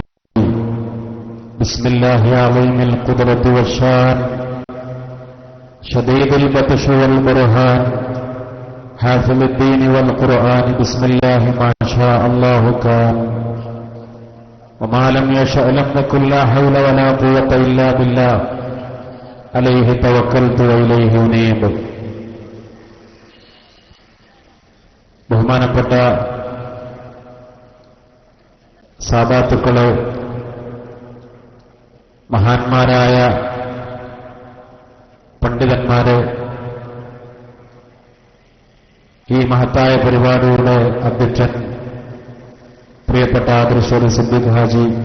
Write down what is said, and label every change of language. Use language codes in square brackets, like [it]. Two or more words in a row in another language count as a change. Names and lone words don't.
[ar] بسم الله عظيم القدرة والشان، شديد البطش والبرهان، حافظ الدين والقرآن. بسم الله ما شاء الله كان، وما لم يشأ لم يكن. لا حول ولا قوة إلا بالله، عليه توكلت وإليه أنيب. [ml] ബഹുമാനപ്പെട്ട സാദാത്തുക്കളെ, മഹാന്മാരായ പണ്ഡിതന്മാരെ, ഈ മഹത്തായ പരിപാടിയുടെ അധ്യക്ഷൻ പ്രിയപ്പെട്ട തൃശ്ശൂർ സിദ്ദീഖ് ഹാജി,